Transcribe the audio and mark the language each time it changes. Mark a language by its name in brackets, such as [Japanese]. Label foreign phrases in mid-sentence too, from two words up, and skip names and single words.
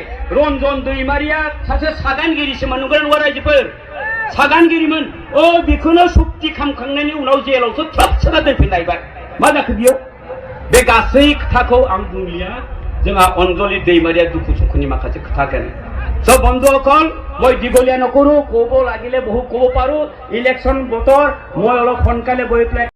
[Bodo] रन्जन दैमारिया सासे सागानगिरिसोमोन नंगौना नङा रायजोफोर सागानगिरिमोन बेखौनो सुक्ति खालामखांनायनि उनाव जेलावसो थ्रोब सोना दोनफिनलायबाय मा जाखो बेयाव बे गासै खोथाखौ आं बुंलिया जोंहा अनजलि दैमारिया दुखु सुखुनि माखासे खोथागोन सब [Assamese] বন্ধুসকল মই দীঘলীয়া নকৰো ক'ব লাগিলে বহু ক'ব পাৰো ইলেকশ্যন বতৰ মই অলপ সোনকালে গৈ পেলাই